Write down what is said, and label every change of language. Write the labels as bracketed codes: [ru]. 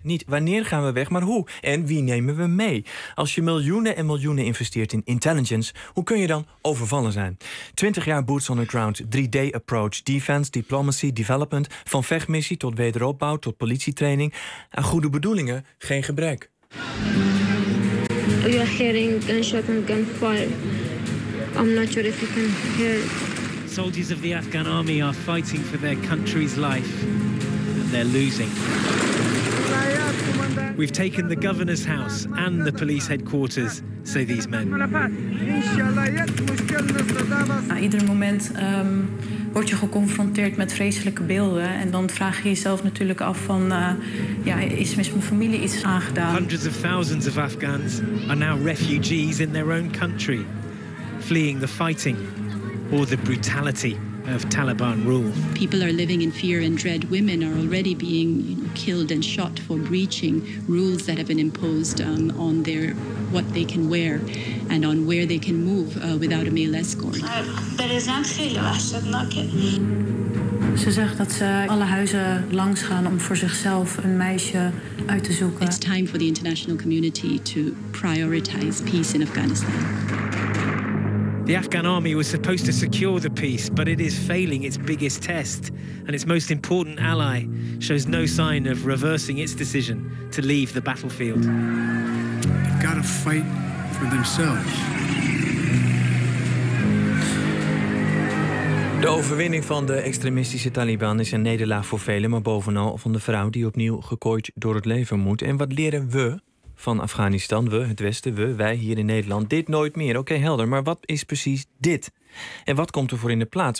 [nl] Niet wanneer gaan we weg, maar hoe? En wie nemen we mee? Als je miljoenen en miljoenen investeert in intelligence, hoe kun je dan overvallen zijn? 20 jaar [en] boots on the ground, [nl] 3D approach, defense, diplomacy, development, van vechtmissie tot wederopbouw, tot politietraining. Aan goede bedoelingen, geen gebrek. [en] We are hearing gunshot and gunfire. I'm not sure if you can hear it. Soldiers of the Afghan army are fighting for their country's life. And they're losing. We've taken the governor's house and the police headquarters, say these men. [nl] At ieder moment word je geconfronteerd met vreselijke beelden. En dan vraag je jezelf natuurlijk af van, is mijn familie iets aangedaan? [en] Hundreds of thousands of Afghans are now refugees in their own country, fleeing the fighting or the brutality of Taliban rule. People are living in fear and dread. Women are already being killed and shot for breaching rules that have been imposed on their what they can wear and on where they can move without a male escort. [nl] Ze zegt dat ze alle huizen langs gaan om voor zichzelf een meisje uit te zoeken. [en] It's time for the international community to prioritize peace in Afghanistan. The Afghan army was supposed to secure the peace, but it is failing its biggest test. And its most important ally shows no sign of reversing its decision to leave the battlefield. They've got to fight for themselves. [nl] De overwinning van de extremistische Taliban is een nederlaag voor velen, maar bovenal van de vrouw die opnieuw gekooid door het leven moet. En wat leren we van Afghanistan, we, het Westen, we, wij hier in Nederland, dit nooit meer. Oké, helder, maar wat is precies dit? En wat komt er voor in de plaats?